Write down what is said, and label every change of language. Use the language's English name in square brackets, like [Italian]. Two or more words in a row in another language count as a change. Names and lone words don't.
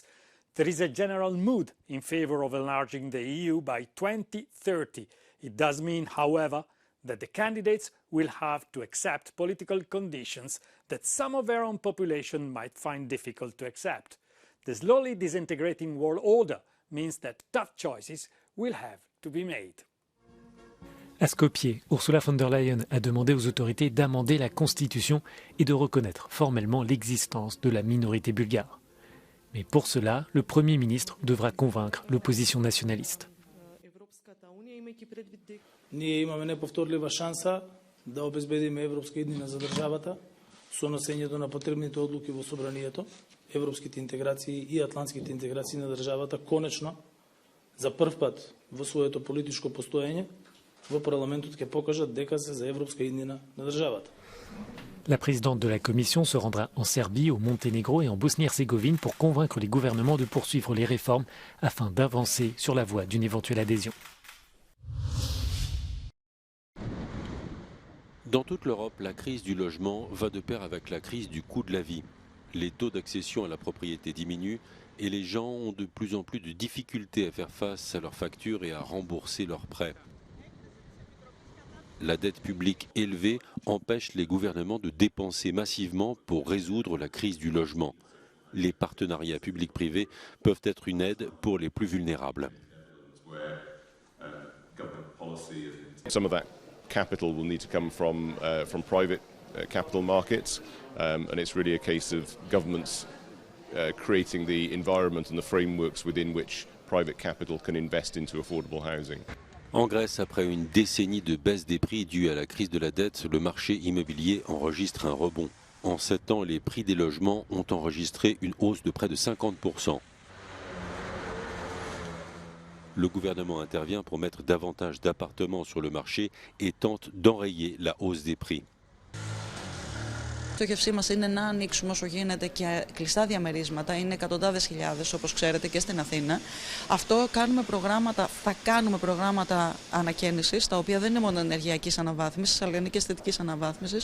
[English] There is a general mood in favor of enlarging the EU by 2030. It does mean, however, that the candidates will have to accept political conditions that some of their own population might find difficult to accept. The slowly disintegrating world order means that tough choices will have to be made. [French] À Skopje, Ursula von der Leyen a demandé aux autorités d'amender la Constitution et de reconnaître formellement l'existence de la minorité bulgare. Mais pour cela, le Premier ministre devra convaincre l'opposition nationaliste. [Macedonian] Ние имаме неповторлива шанса да обезбедиме европска иднина за државата со носењето на потребните одлуки во собранието, европските интеграции и атлантските интеграции на државата конечно за прв пат во своето политичко постоење во парламентот ќе покажат дека се за европска иднина на државата. [French] La présidente de la Commission se rendra en Serbie, au Monténégro et en Bosnie-Herzégovine pour convaincre les gouvernements de poursuivre les réformes afin d'avancer sur la voie d'une éventuelle adhésion. Dans toute l'Europe, la crise du logement va de pair avec la crise du coût de la vie. Les taux d'accession à la propriété diminuent et les gens ont de plus en plus de difficultés à faire face à leurs factures et à rembourser leurs prêts. La dette publique élevée empêche les gouvernements de dépenser massivement pour résoudre la crise du logement. Les partenariats publics-privés peuvent être une aide pour les plus vulnérables. [English] Some of that capital will need to come from private capital markets, and it's really a case of governments creating the environment and the frameworks within which private capital can invest into affordable housing. [French] En Grèce, après une décennie de baisse des prix due à la crise de la dette, le marché immobilier enregistre un rebond. En 7 ans, les prix des logements ont enregistré une hausse de près de 50%. Le gouvernement intervient pour mettre davantage d'appartements sur le marché et tente d'enrayer la hausse des prix. [Greek] Η στόχευσή μας είναι να ανοίξουμε όσο γίνεται και κλειστά διαμερίσματα. Είναι εκατοντάδες χιλιάδες, όπως ξέρετε, και στην Αθήνα. Αυτό θα κάνουμε προγράμματα ανακαίνησης, τα οποία δεν είναι μόνο ενεργειακής αναβάθμισης, αλλά είναι και αισθητικής αναβάθμισης.